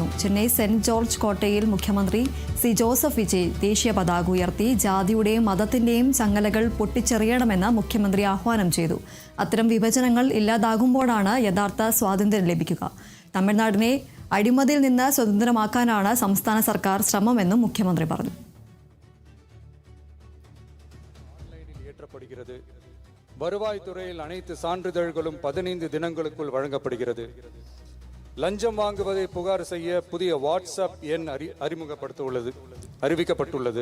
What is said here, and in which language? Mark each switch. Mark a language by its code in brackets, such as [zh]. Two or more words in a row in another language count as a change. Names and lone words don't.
[ml] ചെന്നൈ സെന്റ് ജോർജ് കോട്ടയിൽ മുഖ്യമന്ത്രി സി ജോസഫ് വിജയ് ദേശീയ പതാക ഉയർത്തി ജാതിയുടെയും മതത്തിന്റെയും ചങ്ങലകൾ പൊട്ടിച്ചെറിയണമെന്ന് മുഖ്യമന്ത്രി ആഹ്വാനം ചെയ്തു. അത്തരം വിഭജനങ്ങൾ ഇല്ലാതാകുമ്പോഴാണ് യഥാർത്ഥ സ്വാതന്ത്ര്യം ലഭിക്കുക. തമിഴ്നാടിനെ അഴിമതിയിൽ നിന്ന് സ്വതന്ത്രമാക്കാനാണ് സംസ്ഥാന സർക്കാർ ശ്രമമെന്നും മുഖ്യമന്ത്രി പറഞ്ഞു. [ta] வருவாய்த்துறையில் அனைத்து சான்றிதழ்களும் 15 தினங்களுக்குள் வழங்கப்படுகிறது. லஞ்சம் வாங்குவதை புகார் செய்ய புதிய வாட்ஸ்அப் எண் அறிவிக்கப்பட்டுள்ளது.